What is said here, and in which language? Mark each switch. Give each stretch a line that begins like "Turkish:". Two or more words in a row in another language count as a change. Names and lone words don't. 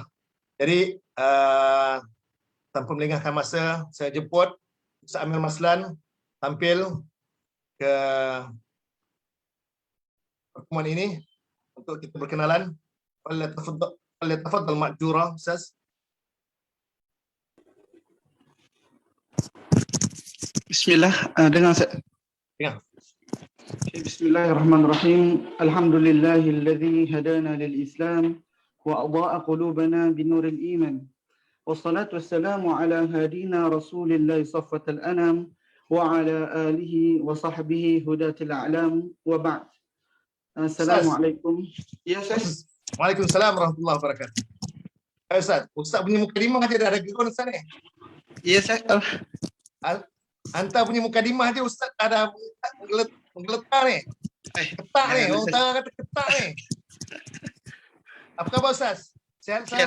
Malay: Jadi tanpa melengahkan masa, saya jemput Ustaz Amir Maslan tampil ke pertemuan ini untuk kita berkenalan.
Arabic: فليتفضل مأجورا, Ustaz.
Malay: Bismillah, dengan saya. Ya.
Arabic: بسم الله الرحمن الرحيم. الحمد لله الذي هدانا للإسلام وأضاء قلوبنا بنور الإيمان. والصلاة والسلام على هادينا رسول الله صفوة الأنام وعلى آله وصحبه هداة الأعلام وبعد.
Malay: Assalamualaikum. Ya, Ustaz.
Arabic: وعليكم السلام ورحمة الله وبركاته.
Malay: Ustaz punya mukadimah dia dah ada gegon Ustaz ni. Ya, Ustaz. Hantar punya mukadimah dia Ustaz ada menggeletar ni. Ketak ni, orang utara kata ketak ni. Apa khabar Ustaz? Sihat Ustaz?